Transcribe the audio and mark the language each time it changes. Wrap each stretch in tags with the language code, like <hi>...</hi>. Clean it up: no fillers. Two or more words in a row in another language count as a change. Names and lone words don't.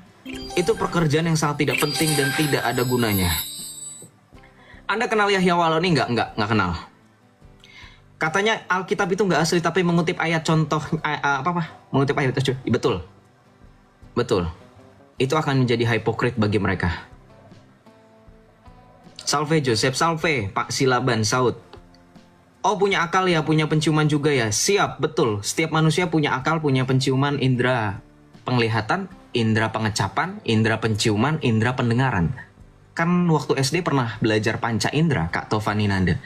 <id>Itu pekerjaan yang sangat tidak penting dan tidak ada gunanya. Anda kenal Yahya Waloni nggak kenal. Katanya Alkitab itu nggak asli tapi mengutip ayat contoh mengutip ayat itu. Betul. Itu akan menjadi hipokrit bagi mereka. Salve Joseph, salve Pak Silaban Saud. Oh, punya akal ya, punya penciuman juga ya. Siap, betul. Setiap manusia punya akal, punya penciuman, indera penglihatan, indera pengecapan, indera penciuman, indera pendengaran. Kan waktu SD pernah belajar panca indera, Kak Tovani Nanda?</id>